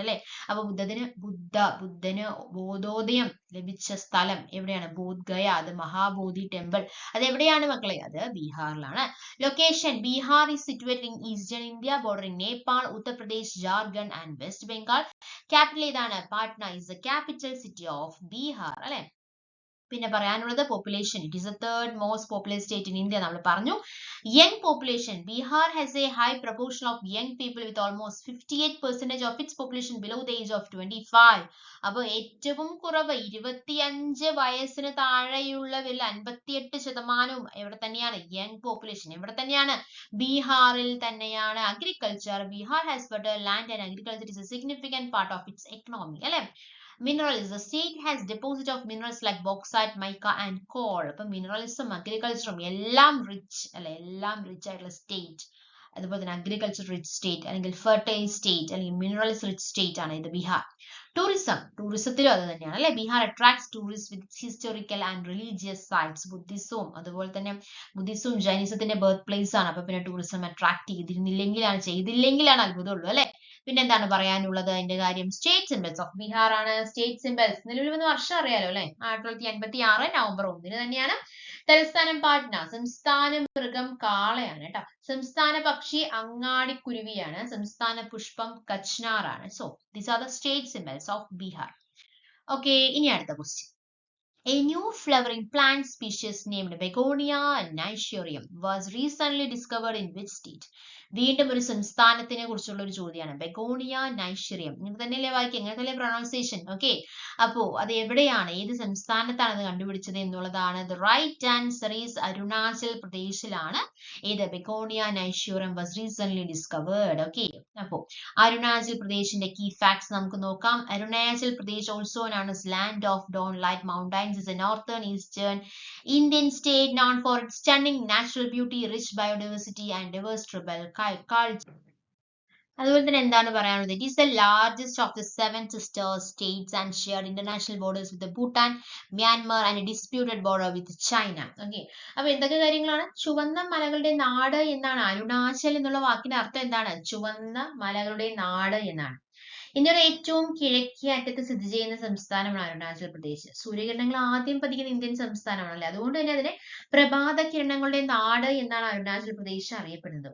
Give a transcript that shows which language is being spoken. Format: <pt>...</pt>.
<ml>അല്ലെ, അപ്പൊ ബുദ്ധന് ബോധോദയം ലഭിച്ച സ്ഥലം എവിടെയാണ്? ബോധ്ഗയ. അത് മഹാബോധി ടെമ്പിൾ. അത് എവിടെയാണ് മക്കളെ? അത് ബീഹാറിലാണ്.</ml> <en>Location: Bihar is situated in eastern India bordering Nepal, Uttar Pradesh, Jharkhand and West Bengal.</en> <ml>Capital ഏതാണ്?</ml> <en>Patna is the capital city of Bihar.</en> <ml>അല്ലെ, പിന്നെ പറയാനുള്ളത് population.</ml> <en>it is the third most populate state in India</en> <ml>നമ്മൾ പറഞ്ഞു.</ml> <en>Young population: Bihar has a high proportion of young people with almost 58% of its population below the age of 25.</en> <ml>അപ്പോൾ ഏറ്റവും കുറവ് 25 വയസ്സിന് താഴെയുള്ളവരിൽ 58% എവിടെ തന്നെയാണ്? Young population. എവിടെ തന്നെയാണ്? ബീഹാറിൽ തന്നെയാണ്.</ml> <en>Agriculture: Bihar has fertile land and agriculture is a significant part of its economy. അല്ലെ, minerals: the state has deposit of minerals like bauxite, mica and coal.</en> <ml>അപ്പോൾ മിനറൽസും അഗ്രികൾച്ചറും എല്ലാം റിച്ച് അല്ലെ, എല്ലാം റിച്ച് ആയിട്ടുള്ള സ്റ്റേറ്റ് അതുപോലെ തന്നെ അഗ്രികൾച്ചർ റിച്ച് സ്റ്റേറ്റ് അല്ലെങ്കിൽ fertile state അല്ലെങ്കിൽ മിനറൽസ് റിച്ച് സ്റ്റേറ്റ് ആണ് ഇത് ബീഹാർ. ടൂറിസത്തിലും അത് തന്നെയാണ് അല്ലെ.</ml> <en>Bihar attracts tourist with historical and religious sites.</en> <ml>ബുദ്ധിസവും അതുപോലെ തന്നെ ബുദ്ധിസവും ജൈനിസത്തിന്റെ ബർത്ത് പ്ലേസ് ആണ്. അപ്പൊ പിന്നെ ടൂറിസം അട്രാക്ട് ചെയ്തില്ലെങ്കിലാണ് അത്ഭുതമുള്ളൂ അല്ലെ. പിന്നെ എന്താണ് പറയാനുള്ളത് അതിന്റെ കാര്യം?</ml> <en>state symbols of Bihar</en> <ml>ആണ്. സ്റ്റേറ്റ് സിംബൽസ് നിലവിൽ വന്ന വർഷം അറിയാലോ അല്ലെ, 1986 നവംബർ 1 തന്നെയാണ്. തലസ്ഥാനം പാട്ന. സംസ്ഥാന മൃഗം കാളയാണ് കേട്ടോ. സംസ്ഥാന പക്ഷി അങ്ങാടിക്കുരുവിയാണ്. സംസ്ഥാന പുഷ്പം കച്ച്നാർ ആണ്.</ml> <en>So these are the state symbols of Bihar.</en> <ml>Okay, ഇനി അടുത്ത question.</ml> <en>A new flowering plant species named Begonia nichurium was recently discovered in which state?</en> <ml>വീണ്ടും ഒരു സംസ്ഥാനത്തിനെ കുറിച്ചുള്ള ഒരു ചോദ്യമാണ്. ബെഗോണിയ നൈഷറിയം. നിങ്ങൾക്ക് തന്നെയല്ലേ വായിക്കുക, എങ്ങനത്തെ പ്രൊണൗൺസിയേഷൻ. ഓക്കെ, അപ്പോ അത് എവിടെയാണ്, ഏത് സംസ്ഥാനത്താണ് അത് കണ്ടുപിടിച്ചത് എന്നുള്ളതാണ്.</ml> <en>The right answer is Arunachal പ്രദേശിലാണ്. ഏത്?</en> <ml>Begonia നൈഷറിയം</ml> <en>Was recent discovered.</en> <ml>Okay, അപ്പോ അരുണാചൽ പ്രദേശിന്റെ കീ ഫാക്ട്സ് നമുക്ക് നോക്കാം.</ml> <en>Arunachal Pradesh also known as land of dawn light mountains is a northern eastern Indian state known for its stunning natural beauty, rich biodiversity and diverse tribal culture.</en> <ml>അതുപോലെ തന്നെ എന്താണ് പറയാനുള്ളത്?</ml> <en>It is the largest of the 7 sister states and shared international borders with the Bhutan, Myanmar and a disputed border with China.</en> <ml>Okay, അപ്പൊ എന്തൊക്കെ കാര്യങ്ങളാണ്? ചുവന്ന മലകളുടെ നാട് എന്നാണ്. അരുണാചൽ എന്നുള്ള വാക്കിന്റെ അർത്ഥം എന്താണ്? ചുവന്ന മലകളുടെ നാട് എന്നാണ്. ഇന്ത്യയുടെ ഏറ്റവും കിഴക്കേ അറ്റത്ത് സ്ഥിതി ചെയ്യുന്ന സംസ്ഥാനമാണ് അരുണാചൽ പ്രദേശ്. സൂര്യകിരണങ്ങൾ ആദ്യം പതിക്കുന്ന ഇന്ത്യൻ സംസ്ഥാനമാണല്ലേ, അതുകൊണ്ട് തന്നെ അതിനെ പ്രഭാത കിരണങ്ങളുടെ നാട് എന്നാണ് അരുണാചൽ പ്രദേശ് അറിയപ്പെടുന്നത്.</ml>